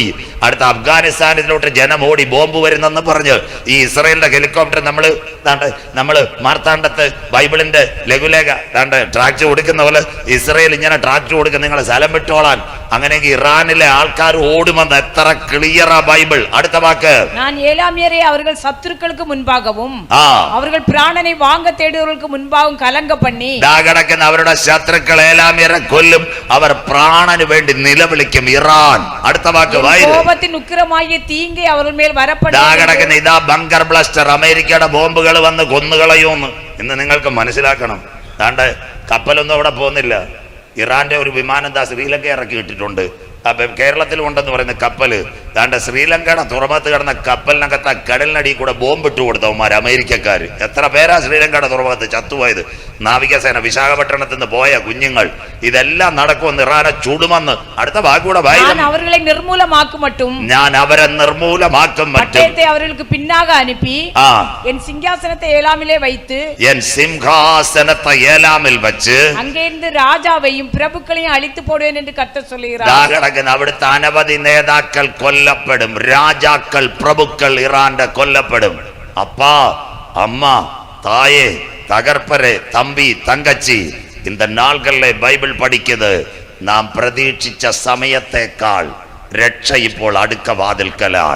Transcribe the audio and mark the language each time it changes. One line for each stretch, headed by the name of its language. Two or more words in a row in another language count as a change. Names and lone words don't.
Malayalam: അടുത്ത അഫ്ഗാനിസ്ഥാനിലോട്ട് ജനം ഓടി. ബോംബ് വരുന്നെന്ന് പറഞ്ഞ് ഈ ഇസ്രായേലിന്റെ ഹെലികോപ്റ്റർ നമ്മള് മാർത്താണ്ഡത്ത് ബൈബിളിന്റെ ലഘുലേഖ ട്രാക്ട് കൊടുക്കുന്ന പോലെ ഇസ്രായേൽ ഇങ്ങനെ ട്രാക്ട് കൊടുക്കും. നിങ്ങളെ സ്ഥലം വിട്ടോളാൻ അങ്ങനെയെങ്കിൽ ഇറാനിലെ ആൾക്കാർ ഓടുമെന്ന് എത്ര ക്ലിയറാ ബൈബിൾ. അടുത്ത വാക്ക്,
Tamil: நான் ஏலாமியரை அவர்கள் சத்துருக்களுக்கு முன்பாகவும் ആ அவர்கள் பிராணனை வாங்க தேடுவர்களுக்கு முன்பாகவும் கலங்க பண்ணி
Malayalam: കിടക്കുന്ന അവരുടെ ശത്രുക്കൾ ഏലാമ്യരെ കൊല്ലും, അവർ പ്രാണന് വേണ്ടി നിലവിളിക്കും. ഇറാൻ. അടുത്ത വാക്ക്,
Tamil: கோபத்தின் உக்கிரமாகிய தீங்கை அவர்கள் மேல் வரப்படும்.
Malayalam: കിടക്കുന്ന ഇതാ ബങ്കർ ബ്ലാസ്റ്റർ, അമേരിക്കയുടെ ബോംബുകൾ വന്ന് കൊന്നുകളയൂന്ന് ഇന്ന് നിങ്ങൾക്ക് മനസ്സിലാക്കണം. ദാണ്ട് കപ്പലൊന്നും അവിടെ പോകുന്നില്ല. ഇറാന്റെ ഒരു വിമാനം ദാ ശ്രീലങ്ക ഇറക്കി ഇട്ടിട്ടുണ്ട്. അപ്പം കേരളത്തിലും ഉണ്ടെന്ന് പറയുന്ന കപ്പല് ദാണ്ട് ശ്രീലങ്കയുടെ തുറമുഖത്ത് കിടന്ന കപ്പലിനകത്ത് കടലിനടിയിൽ കൂടെ ബോംബിട്ട് കൊടുത്തവന്മാർ അമേരിക്കക്കാർ. എത്ര പേരാ ശ്രീലങ്കയുടെ തുറമുഖത്ത് ചത്തുപോയത്? നാവികസേന വിശാഖപട്ടണത്തിൽ നിന്ന് പോയ കുഞ്ഞുങ്ങൾ. ഇതെല്ലാം നടക്കുമെന്ന് ഇറാനെ ചൂടുമെന്ന്. അടുത്ത വാക്കുകൂടെ
Tamil: நான் அவர்களை நிர்மூலமாக்கும் மட்டும்
Malayalam: ഞാൻ അവരെ നിർമൂലമാക്കും മറ്റും
Tamil: பட்டயத்தை அவர்களுக்கு பின்னாக அனுப்பி என் சிங்காசனத்தை ஏலாமிலே வைத்து
Malayalam: എൻ സിംഹാസനത്തെ ഏലാമിൽ വെച്ച്
Tamil: அங்கிருந்து ராஜாவையும் பிரபுக்களையும் அழித்து போடுவேன் என்று கர்த்தர் சொல்லுகிறார்.
Malayalam: അവിടുത്തെ അനവധി നേതാക്കൾ കൊല്ലപ്പെടും, രാജാക്കൾ പ്രഭുക്കൾ ഇറാന്റെ കൊല്ലപ്പെടും.
Tamil: அப்பா, அம்மா, தாயே, தகர்ப்பரே, தம்பி, தங்கச்சி, இந்த
Malayalam: നാളുകളിലെ ബൈബിൾ പഠിക്കുന്നത് നാം പ്രതീക്ഷിച്ച സമയത്തേക്കാൾ രക്ഷ ഇപ്പോൾ അടുക്ക വാതിൽക്കലായി.